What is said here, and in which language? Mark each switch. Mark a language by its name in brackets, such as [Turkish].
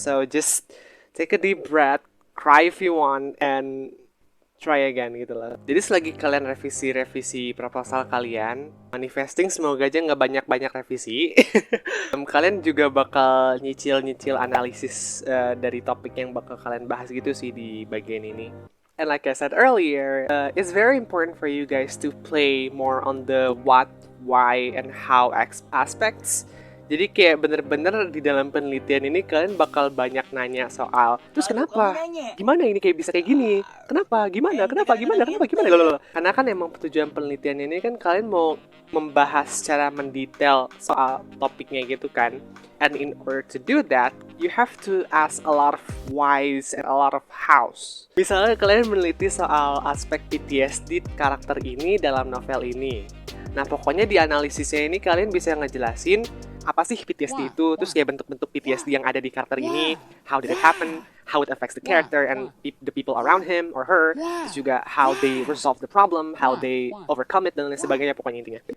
[English] So just take a deep breath, cry if you want, and try again [Indonesian] gitu lah. Jadi selagi kalian revisi proposal kalian, manifesting semoga aja nggak banyak revisi. Kalian juga bakal nyicil analisis dari topik yang bakal kalian bahas gitu sih di bagian ini. [English] And like I said earlier, it's very important for you guys to play more on the what, why, and how aspects. [Indonesian] Jadi kayak bener-bener di dalam penelitian ini kalian bakal banyak nanya soal, terus kenapa? Gimana ini kayak bisa kayak gini? Kenapa? Gimana? Karena kan emang tujuan penelitian ini kan kalian mau membahas secara mendetail soal topiknya gitu kan. [English] And in order to do that, you have to ask a lot of whys and a lot of hows. [Indonesian] Misalnya kalian meneliti soal aspek PTSD karakter ini dalam novel ini. Nah pokoknya di analisisnya ini kalian bisa ngejelasin apa sih PTSD itu, terus kayak bentuk-bentuk PTSD yang ada di karakter ini, [English] how did it happen, how it affects the character and the people around him or her, [Indonesian] terus juga [English] how they resolve the problem, how they overcome it, [Indonesian] dan lain sebagainya pokoknya intinya.